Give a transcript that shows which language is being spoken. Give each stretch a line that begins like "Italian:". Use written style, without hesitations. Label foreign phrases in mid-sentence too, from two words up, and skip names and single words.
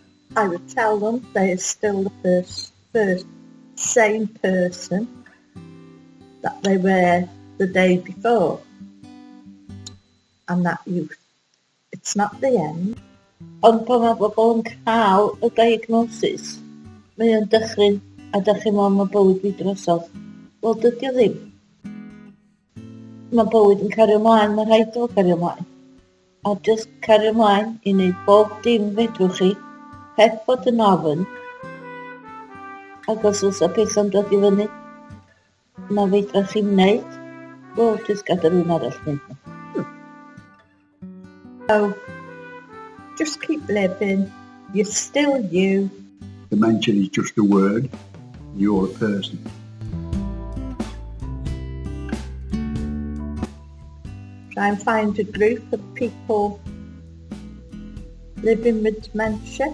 English: I would tell them they are still the first same person that they were the day before, and that it's not the end.
Welsh: Ond pan mae bobl yn cael y diagnosis, mae o'n dychryn, a dych chi'n meddwl mae bywyd fi drosodd. Wel, dydy o ddim. Mae bywyd yn cario ymlaen, mae rhaid o cario ymlaen. A just cario ymlaen i wneud bob dim fedrwch chi, heb fod yn ofyn. Ac os oes y pethau'n dod i fyny, mae fedrwch chi'n wneud, wel, jyst gadael rhywun arall wneud.
English: So, just keep living. You're still you. Dementia is just a word. You're a person. Try and find a group of people living with dementia.